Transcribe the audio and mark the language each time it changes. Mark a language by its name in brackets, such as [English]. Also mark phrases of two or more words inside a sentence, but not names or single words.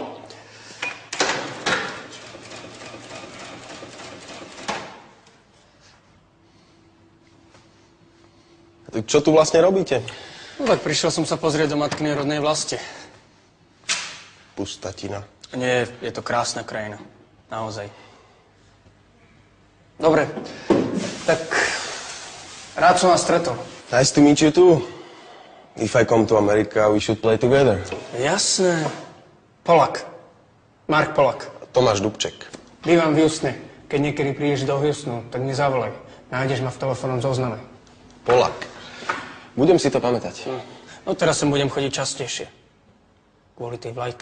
[Slovak] Tak čo tu vlastne robíte? No tak prišiel som sa pozrieť do matkynej rodnej vlasti. Pustatina. Nie, je to krásna krajina. Naozaj. Dobre, tak rád som vás stretol. [English] Nice to meet you too. If I come to America, we should play together. [Slovak] Jasné. Polak. Mark Polak. Tomáš Dubček. Bývam v Houstone. Keď niekedy prídeš do Houstonu, tak mi zavolaj. Nájdeš ma v telefónnom zozname. Polak. Budem si to pamätať. No teraz sem budem chodiť častejšie. Kvôli tej vlajke.